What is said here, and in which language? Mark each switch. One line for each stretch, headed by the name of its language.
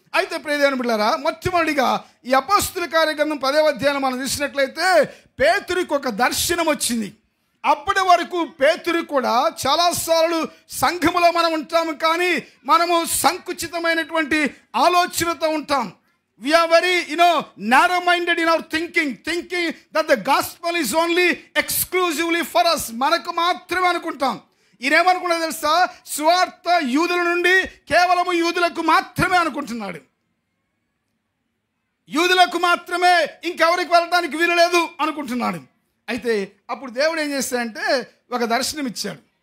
Telugu: అయితే ప్రియదేవుని బిడ్డలారా, మొట్టమొదటిగా ఈ అపోస్తలుల కార్యగ్రంథం 10వ అధ్యాయం మనం చూసినట్లయితే పేతురుకు ఒక దర్శనం వచ్చింది. అప్పటి వరకు పేతురు కూడా చాలాసార్లు సంఘములో మనం ఉంటాము, కానీ మనము సంకుచితమైనటువంటి ఆలోచనతో ఉంటాం.
English: We are very narrow-minded in our thinking that the gospel is only exclusively for us.
Telugu: మనకు మాత్రమే అనుకుంటాం. ఈయనేమనుకున్నా తెలుసా? సువార్త యూదుల నుండి కేవలము యూదులకు మాత్రమే అనుకుంటున్నాడు. యూదులకు మాత్రమే ఇంకెవరికి వెళ్ళడానికి వీలు లేదు అనుకుంటున్నాడు. అయితే అప్పుడు దేవుడు ఏం చేశాడంటే ఒక దర్శనం ఇచ్చాడు.